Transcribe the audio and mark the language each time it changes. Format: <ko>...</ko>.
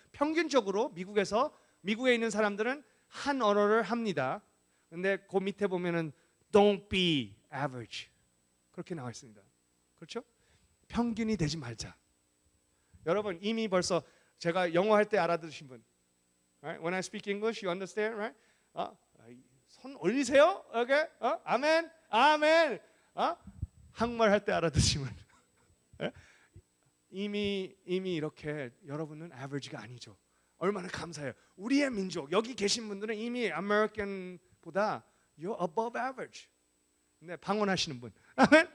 <ko>평균적으로 미국에 있는 사람들은 한 언어를 합니다. 근데 그 밑에 보면은</ko> <en>Don't be average.</en> <ko>그렇게 나와 있습니다. 그렇죠? 평균이 되지 말자. 여러분 이미 벌써 제가 영어 할 때 알아들으신 분.</ko> <en>Right? When I speak English, you understand, right?</en> <ko>손 올리세요.</ko> <en>Okay?</en> <ko>아멘. 아멘. 한국말 할 때 알아듣으신 분. 이미 이렇게 여러분은 average가 아니죠. 얼마나 감사해요. 우리의 민족 여기 계신 분들은 이미 American보다</ko> <en>you're above average.</en> <ko>네, 방언하시는 분. 아멘.</ko>